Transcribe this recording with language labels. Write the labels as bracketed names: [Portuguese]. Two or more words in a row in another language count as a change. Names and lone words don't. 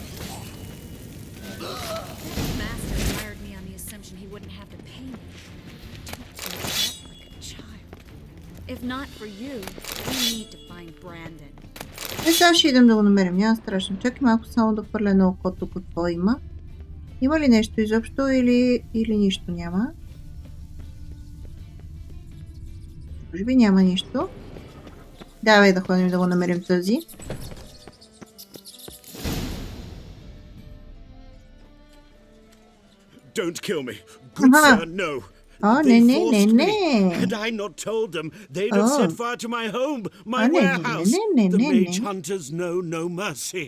[English] Master hired me on the assumption he wouldn't have to pay me. Like a child. If not for you, we need to find Brandon. [Bulgarian] Сега ще идем да го намерим, няма страшно. Чакай малко само да хвърля на окото какво има. Има ли нещо изобщо или нищо няма? Може би няма нищо. Давай да ходим да го намерим този. [English] Don't kill me. Good sir, no. They forced me. Had I not told them, they'd have set fire to my home, my warehouse. The mage hunters know no mercy.